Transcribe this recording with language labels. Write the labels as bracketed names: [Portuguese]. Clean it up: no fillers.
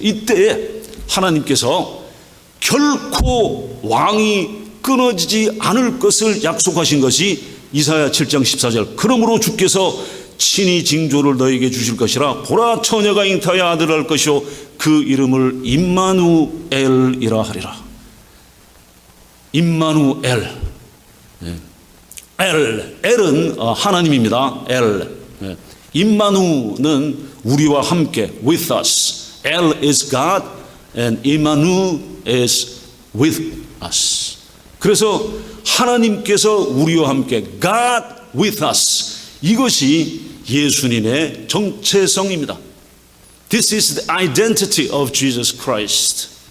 [Korean] 이때에 하나님께서 결코 왕이 끊어지지 않을 것을 약속하신 것이 이사야 7장 14절 그러므로 주께서 친히 징조를 너에게 주실 것이라 보라 처녀가 잉태하여 아들을 낳을 것이요 그 이름을 임마누엘이라 하리라. 임마누엘. 엘은 하나님입니다. 임마누는 우리와 함께 [English] with us. El is God and Immanuel is with us. [Korean] 그래서 하나님께서 우리와 함께 [English] God with us. [Korean] 이것이 예수님의 정체성입니다. [English] This is the identity of Jesus Christ.